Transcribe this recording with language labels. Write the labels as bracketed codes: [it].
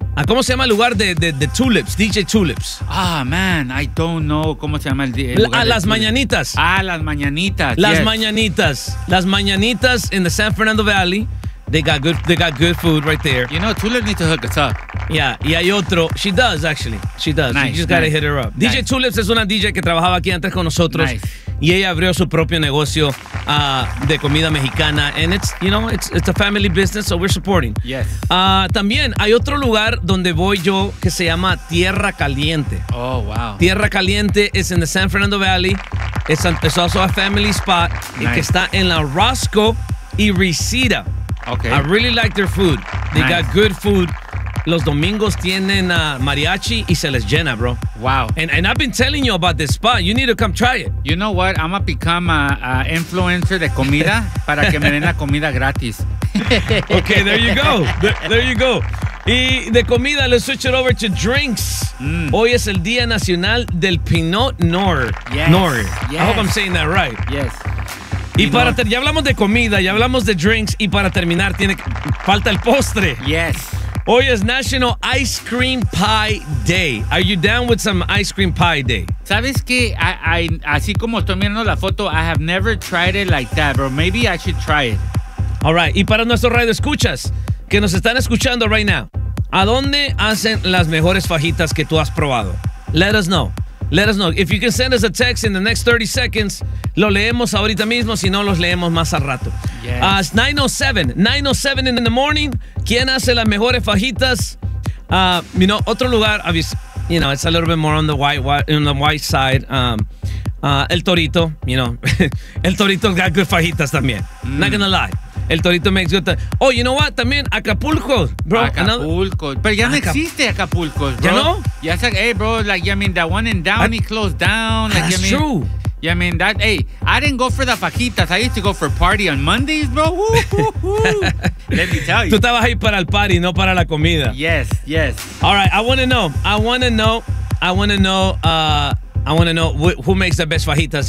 [es] ¿Cómo se llama el lugar de Tulips? DJ Tulips. [en] Ah, man, I don't know [es] cómo se llama el lugar. Las Mañanitas. Ah, Las Mañanitas. Las [en] yes. Mañanitas. Las Mañanitas in the San Fernando Valley. They got good food right there. You know, Tulips need to hook us up. Yeah, [es] y hay otro. [en] She does, actually. She does. Nice, you just nice. Gotta hit her up. Nice. [es] DJ Tulips es una DJ que trabajaba aquí antes con nosotros. [en] Nice. [es] Y ella abrió su propio negocio de comida mexicana. [en] And it's, you know, it's a family business, so we're supporting. Yes. [es] También hay otro lugar donde voy yo que se llama Tierra Caliente. [en] Oh, wow. Tierra Caliente is in the San Fernando Valley. It's also a family spot. Nice. [es] Que está en la Roscoe y Reseda. [en] Okay. I really like their food. They nice. Got good food. [es] Los domingos tienen mariachi y se les llena, bro. [en] Wow. And I've been telling you about this spot. You need to come try it. You know what? I'm going to become an influencer [es] de comida para que me den la comida gratis. [en] Okay, there you go. There you go. [es] Y de comida, [en] let's switch it over to drinks. Mm. [es] Hoy es el Día Nacional del Pinot Noir. [en] Yes. Noir. Yes. I hope I'm saying that right. Yes. [es] Y para ya hablamos de comida, ya hablamos de drinks, y para terminar falta el postre. [en] Yes. [es] Hoy es [en] National Ice Cream Pie Day. Are you down with some ice cream pie day? [es] ¿Sabes qué? [en] I [es] así como estoy mirando la foto, [en] I have never tried it like that, bro. Maybe I should try it. All right. [es] Y para nuestros radioescuchas que nos están escuchando [en] right now, [es] ¿a dónde hacen las mejores fajitas que tú has probado? [en] Let us know. Let us know. If you can send us a text in the next 30 seconds, [es] lo leemos ahorita mismo, si no, los leemos más al rato. [en] Yes. It's 9:07. 9:07 in the morning. [es] ¿Quién hace las mejores fajitas? [en] You know, [es] otro lugar, [en] you know, it's a little bit more on the white side. El Torito, you know. El Torito got good fajitas [es] también. [en] Mm. Not gonna lie. El Torito makes good. Oh, you know what? [es] También [en] Acapulco, bro. [es] Acapulco. Pero ya no existe Acapulco, bro. ¿Ya no? Ya sé, [en] hey, bro. Like, I mean, that one in Downey closed down. Like, that's true. Yeah, I mean, that, hey, I didn't go for the fajitas. I used to go for party on Mondays, bro. Woo, woo, woo. Let me tell you. [es] Tú estabas ahí para el party, no para la comida. [en] Yes, yes. All right, I want to know who makes the best fajitas.